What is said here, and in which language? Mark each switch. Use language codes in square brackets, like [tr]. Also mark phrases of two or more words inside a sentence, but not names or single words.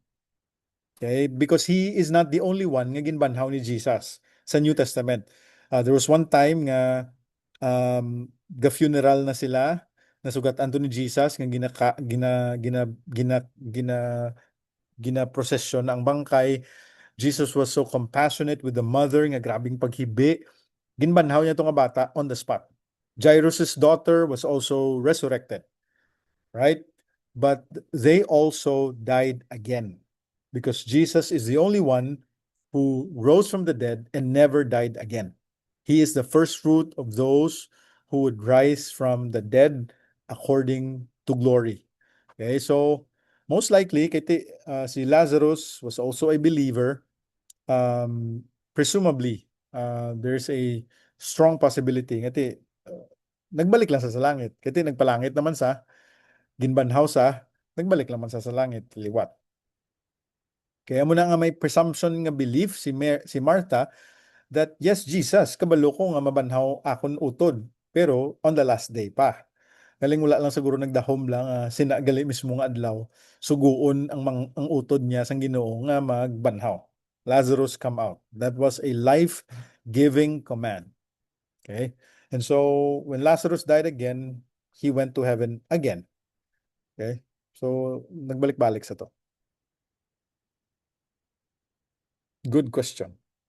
[en] Okay? Because he is not the only one [hil] nga ginbanhaw ni Jesus sa [en] New Testament. There was one time [hil] nga ga-funeral na sila, nasugatan to ni Jesus nga gina procession ang bangkay. [en] Jesus was so compassionate with the mother [hil] nga grabing paghibi. Ginbanhaw niya itong bata [en] on the spot. Jairus' daughter was also resurrected, right? But they also died again because Jesus is the only one who rose from the dead and never died again. He is the first fruit of those who would rise from the dead according to glory. Okay, so most likely, si Lazarus was also a believer. Presumably, there's a strong possibility [hil] nagbalik lang sa langit. Kasi nagpalangit naman sa ginbanhaw sa nagbalik naman sa langit liwat. Kaya mo na nga may presumption nga belief si Martha [en] that yes, [hil] Jesus, kabalo ko nga mabanhaw akon utod. Pero [en] on the last day [hil] pa. Galing wala lang siguro nagdahom lang sinagali mismo nga adlaw. Suguon ang utod niya sang Ginoo nga magbanhaw. [en] Lazarus come out. That was a life-giving command. Okay? And so when Lazarus died again, he went to heaven again. [hil] Okay? So nagbalik-balik sa to. [en] Good question.